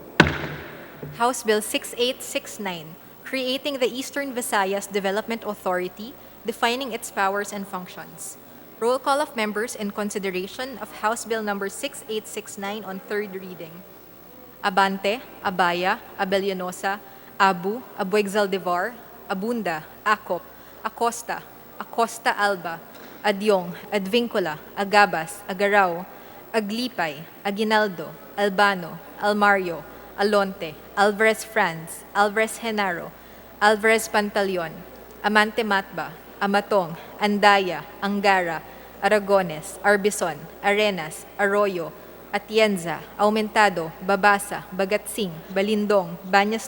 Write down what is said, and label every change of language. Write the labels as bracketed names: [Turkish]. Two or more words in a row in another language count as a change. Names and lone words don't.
[English] House Bill 6869, creating the Eastern Visayas Development Authority, defining its powers and functions. Roll call of members in consideration of House Bill number 6869 on third reading. Abante, Abaya, Abellanosa, Abu, Abuexaldevar, Abunda, Acop, Acosta, Acosta Alba, Adyong, Advincula, Agabas, Agarao, Aglipay, Aguinaldo, Albano, Almario, Alonte, Alvarez Franz, Alvarez Genaro, Alvarez Pantaleon, Amante Matba, Amatong, Andaya, Angara, Aragones, Arbison, Arenas, Arroyo, Atienza, Aumentado, Babasa, Bagatsing, Balindong, Bañas